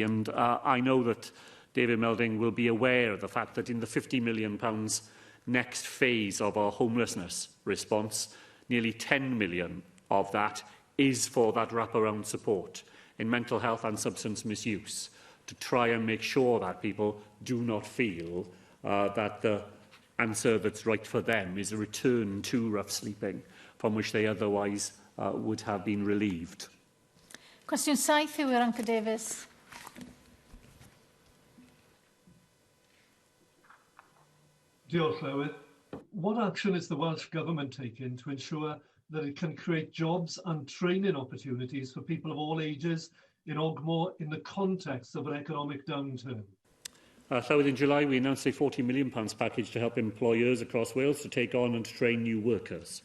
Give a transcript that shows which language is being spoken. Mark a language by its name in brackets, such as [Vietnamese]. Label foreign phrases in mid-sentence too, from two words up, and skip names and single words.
[English] And I know that David Melding will be aware of the fact that in the £50 million next phase of our homelessness response, nearly 10 million of that is for that wraparound support in mental health and substance misuse, to try and make sure that people do not feel that the answer that's right for them is a return to rough sleeping from which they otherwise would have been relieved. [Welsh] Cwestiwn 7 yw i'r Anca Davies. Diolch, Llywydd. [English] What action is the Welsh Government taking to ensure that it can create jobs and training opportunities for people of all ages in Ogmore in the context of an economic downturn? Llywydd, in July, we announced a £40 million package to help employers across Wales to take on and train new workers.